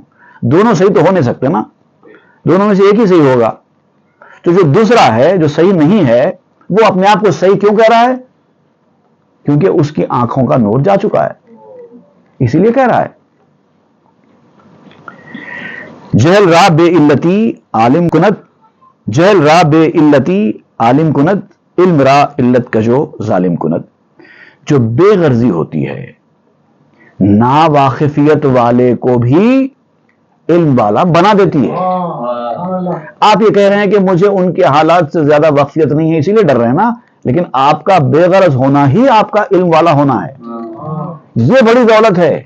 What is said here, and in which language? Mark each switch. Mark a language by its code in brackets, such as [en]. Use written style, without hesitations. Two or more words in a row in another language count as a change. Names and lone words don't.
[ur] دونوں صحیح تو ہو نہیں سکتے نا، دونوں میں سے ایک ہی صحیح ہوگا۔ تو جو دوسرا ہے، جو صحیح نہیں ہے، وہ اپنے آپ کو صحیح کیوں کہہ رہا ہے؟ کیونکہ اس کی آنکھوں کا نور جا چکا ہے۔ اسی لیے کہہ رہا ہے [fa] جہل را بے علتی عالم کند، جہل را بے علتی عالم کند، علم را علت کا جو ظالم کند. [ur] جو بے غرضی ہوتی ہے نا واقفیت والے کو بھی علم والا بنا دیتی ہے. آپ یہ کہہ رہے ہیں کہ مجھے ان کے حالات سے زیادہ واقفیت نہیں ہے اسی لیے ڈر رہے ہیں نا، لیکن آپ کا بے غرض ہونا ہی آپ کا علم والا ہونا ہے، یہ بڑی دولت ہے.